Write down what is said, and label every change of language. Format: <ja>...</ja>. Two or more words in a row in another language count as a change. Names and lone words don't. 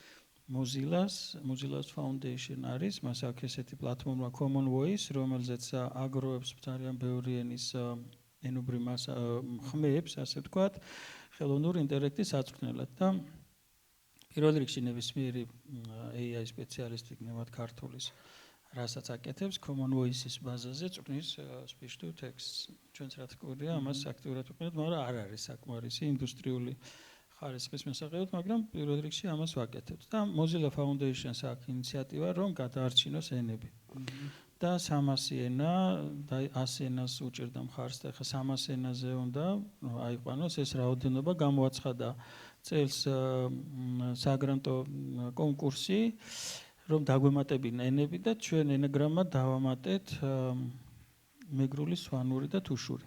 <ka>Mozilla's Foundation არის, მას აქვს ესეთი პლატფორმა Common Voice, რომელზეც აგროვებს ძალიან ბევრი ენის ენობრივ ხმებს, ასე ვთქვათ, ხელოვნური ინტელექტის საწვრთნელად და პირველ რიგში ნებისმიერი AI სპეციალისტი გნებად ქართულის რასაც აკეთებს Common Voice-ის ბაზაზე წვრთნის</ka> <en>speech to text.</en> <ka>ჩვენც რა თქმა ამას აქტიურად ვიყენებთ, მაგრამ არ არის საკმარისი ინდუსტრიული ხარისხის შესაძლებლად, მაგრამ პირველ რიგში ამას ვაკეთებთ. და Mozilla Foundation-ს აქვს ინიციატივა, რომ გადაარჩინოს ენები. და 300 ენა და 100 ენას უჭერდა მხარს და ახლა 300 ენაზე უნდა აიყვანოს ეს რაოდენობა, გამოაცხადა წელს საგრანტო კონკურსი, რომ დაგვემატებინა ენები და ჩვენ ენაგრამად დავამატეთ მეგრული, სვანური და თუშური.</ka>